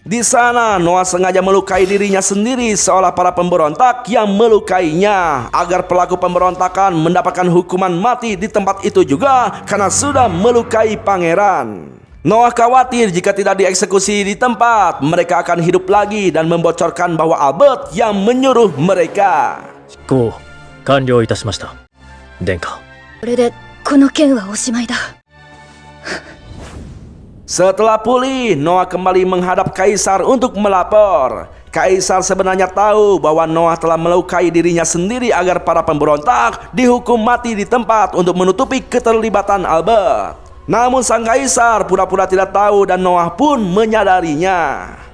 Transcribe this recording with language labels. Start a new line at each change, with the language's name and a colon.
Indonesian: Di sana, Noah sengaja melukai dirinya sendiri seolah para pemberontak yang melukainya agar pelaku pemberontakan mendapatkan hukuman mati di tempat itu juga karena sudah melukai pangeran. Noah khawatir jika tidak dieksekusi di tempat, mereka akan hidup lagi dan membocorkan bahwa Albert yang menyuruh mereka.
Japanese: 執行完了いたしました殿下。これでこの件はおしまいだ。
Indonesian: Setelah pulih, Noah kembali menghadap Kaisar untuk melapor. Kaisar sebenarnya tahu bahwa Noah telah melukai dirinya sendiri agar para pemberontak dihukum mati di tempat untuk menutupi keterlibatan Albert. Namun sang kaisar pura-pura tidak tahu dan Noah pun menyadarinya.